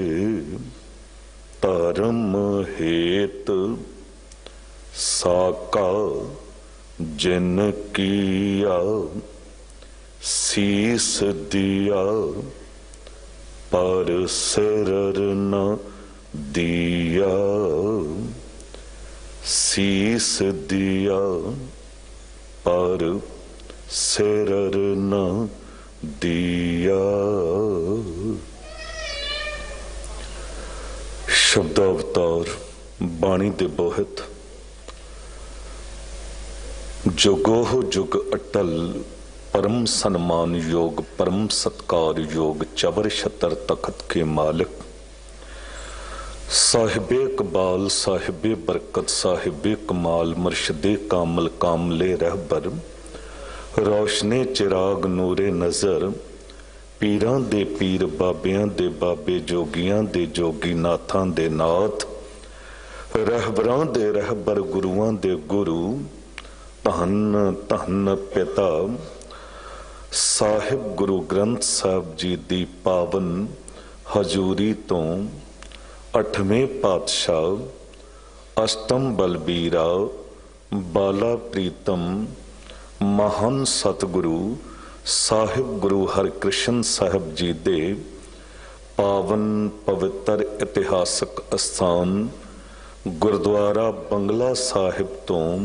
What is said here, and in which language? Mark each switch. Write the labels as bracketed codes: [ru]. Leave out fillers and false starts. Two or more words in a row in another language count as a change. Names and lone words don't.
[pa] ਧਰਮ ਹੇਤ ਸਾਕਾ ਜਿਨ ਕੀਆ, ਸੀਸ ਦਿਆ ਪਰ ਸਿਰ ਨ ਦਿਆ, ਸੀਸ ਦਿਆ ਪਰ ਸਿਰ ਨ ਦਿਆ। ਸ਼ਬਦ ਅਵਤਾਰ ਬਾਣੀ ਦੇ ਬੋਹਿਤ, ਜੁਗੋ ਜੁਗ ਅਟਲ ਪਰਮ ਸਨਮਾਨ ਯੋਗ, ਪਰਮ ਸਤਿਕਾਰ ਯੋਗ, ਚਬਰ ਛਤਰ ਤਖ਼ਤ ਕੇ ਮਾਲਿਕ, ਸਾਹਿਬੇ ਇਕਬਾਲ, ਸਾਹਿਬੇ ਬਰਕਤ, ਸਾਹਿਬੇ ਕਮਾਲ, ਮੁਰਸ਼ਦੇ ਕਾਮਲ, ਕਾਮਲੇ ਰਹਬਰ, ਰੋਸ਼ਨੇ ਚਿਰਾਗ ਨੂਰੇ ਨਜ਼ਰ, ਪੀਰਾਂ ਦੇ ਪੀਰ, ਬਾਬਿਆਂ ਦੇ ਬਾਬੇ, ਜੋਗੀਆਂ ਦੇ ਜੋਗੀ, ਨਾਥਾਂ ਦੇ ਨਾਥ, ਰਹਬਰਾਂ ਦੇ ਰਹਬਰ, ਗੁਰੂਆਂ ਦੇ ਗੁਰੂ, ਧੰਨ ਧੰਨ ਪਿਤਾ ਸਾਹਿਬ ਗੁਰੂ ਗ੍ਰੰਥ ਸਾਹਿਬ ਜੀ ਦੀ ਪਾਵਨ ਹਜ਼ੂਰੀ ਤੋਂ 8ਵੇਂ ਪਾਤਸ਼ਾਹ ਅਸ਼ਟਮ ਬਲਬੀਰਾ ਬਾਲਾ ਪ੍ਰੀਤਮ ਮਹਾਨ ਸਤਿਗੁਰੂ ਸਾਹਿਬ ਗੁਰੂ ਹਰਕ੍ਰਿਸ਼ਨ ਸਾਹਿਬ ਜੀ ਦੇ ਪਾਵਨ ਪਵਿੱਤਰ ਇਤਿਹਾਸਕ ਅਸਥਾਨ ਗੁਰਦੁਆਰਾ ਬੰਗਲਾ ਸਾਹਿਬ ਤੋਂ